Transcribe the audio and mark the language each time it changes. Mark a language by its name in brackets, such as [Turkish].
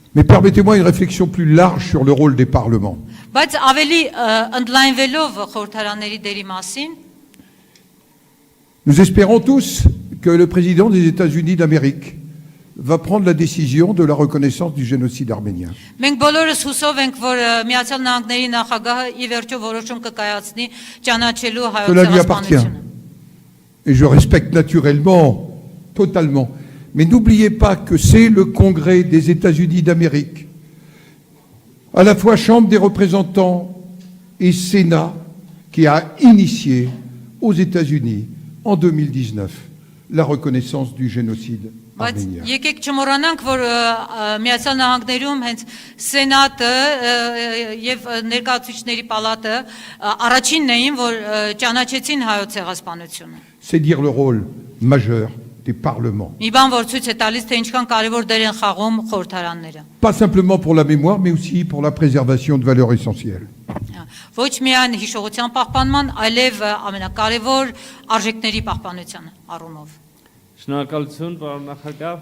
[French] Mais permettez-moi une réflexion plus large sur le rôle des parlements. [Armenian] Բայց ավելի ընդլայնվելով խորհրդարանների դերի մասին, [French] Nous espérons tous que le président des États-Unis d'Amérique va prendre la décision de la reconnaissance du génocide arménien. [Armenian] մենք բոլորս հուսով ենք, որ Միացյալ Նահանգների նախագահը ի վերջո որոշում կկայացնի ճանաչելու հայոց [French] Cela lui appartient. [Armenian] ցեղասպանությունը։ [French] Et je respecte naturellement, totalement. Mais n'oubliez pas que c'est le Congrès des États-Unis d'Amérique, à la fois Chambre des représentants et Sénat, qui a initié aux États-Unis en 2019 la reconnaissance du génocide [Armenian] Բայց [French] arménien. [Armenian] եկեք չմոռանանք, որ Միացյալ Նահանգներում հենց Սենատը եւ ներկայացուցիչների պալատը առաջինն էին, որ ճանաչեցին հայոց ցեղասպանությունը։ [French] C'est dire le rôle majeur des parlements. [Armenian] Մի բան որ ցույց է տալիս, թե ինչքան կարևոր դեր են խաղում խորհրդարանները։ [French] Pas simplement pour la mémoire, mais aussi pour la préservation de valeurs essentielles. [Armenian] Ոչ միայն հիշողության պահպանման, այլև ամենակարևոր արժեքների պահպանության առումով։ Շնորհակալություն, պարոն նախագահ։